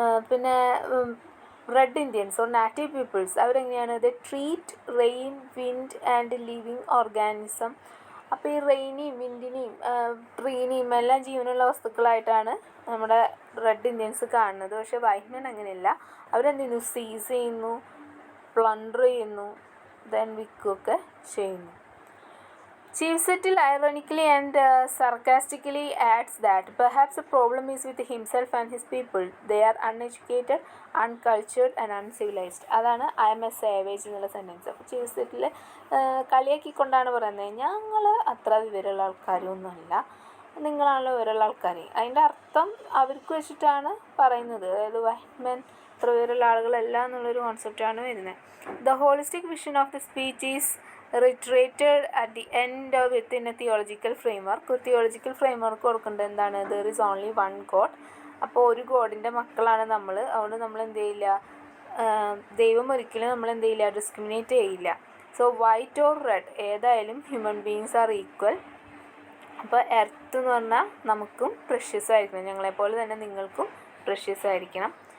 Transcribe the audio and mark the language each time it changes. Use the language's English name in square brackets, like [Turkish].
[English] പിന്നെ red Indians or native peoples അവരെങ്ങനെയാണ്, the treat rain, wind and living organism. [Malayalam] അപ്പോൾ ഈ റെയിനെയും വിൻഡിനെയും ട്രീനെയും എല്ലാം ജീവനുള്ള വസ്തുക്കളായിട്ടാണ് നമ്മുടെ റെഡ് ഇന്ത്യൻസ് കാണുന്നത്. പക്ഷേ വൈറ്റ് മെൻ അങ്ങനെയല്ല. അവരെന്ത് ചെയ്യുന്നു, സീസ് ചെയ്യുന്നു, പ്ലണ്ടർ ചെയ്യുന്നു, ദെൻ വിൽക്കുകയൊക്കെ ചെയ്യുന്നു. [English] Chief Settle ironically and sarcastically adds that perhaps the problem is with himself and his people. They are uneducated, uncultured and uncivilized. [Malayalam] അതാണ് [English] I am a savage [Malayalam] എന്നുള്ള സെൻറ്റൻസ്. അപ്പോൾ ചീഫ് സെറ്റിൽ കളിയാക്കിക്കൊണ്ടാണ് പറയുന്നത്, ഞങ്ങൾ അത്ര വിവരമുള്ള ആൾക്കാരൊന്നുമല്ല, നിങ്ങളാണല്ലോ വിവരമുള്ള ആൾക്കാർ. അതിൻ്റെ അർത്ഥം അവർക്ക് വെച്ചിട്ടാണ് പറയുന്നത്. അതായത് വൈറ്റ് മെൻ അത്ര വിവരമുള്ള ആളുകളല്ല എന്നുള്ളൊരു കോൺസെപ്റ്റാണ് വരുന്നത്. [English] The holistic vision of the speech is reiterated at the end within a theological framework. [Malayalam] ഒരു തിയോളജിക്കൽ ഫ്രെയിംവർക്ക് കൊടുക്കേണ്ടത് എന്താണ്? [English] There is only one god. [Malayalam] അപ്പോൾ ഒരു ഗോഡിൻ്റെ മക്കളാണ് നമ്മൾ. അതുകൊണ്ട് നമ്മൾ എന്ത് ചെയ്യില്ല, ദൈവം ഒരിക്കലും നമ്മൾ എന്ത് ചെയ്യില്ല, ഡിസ്ക്രിമിനേറ്റ് ചെയ്യില്ല. [English] So white or red ഏതായാലും human beings are equal. [Malayalam] അപ്പോൾ എർത്ത് എന്ന് പറഞ്ഞാൽ നമുക്കും പ്രഷ്യസ് ആയിരിക്കണം, ഞങ്ങളെപ്പോലെ തന്നെ നിങ്ങൾക്കും പ്രഷ്യസ് ആയിരിക്കണം.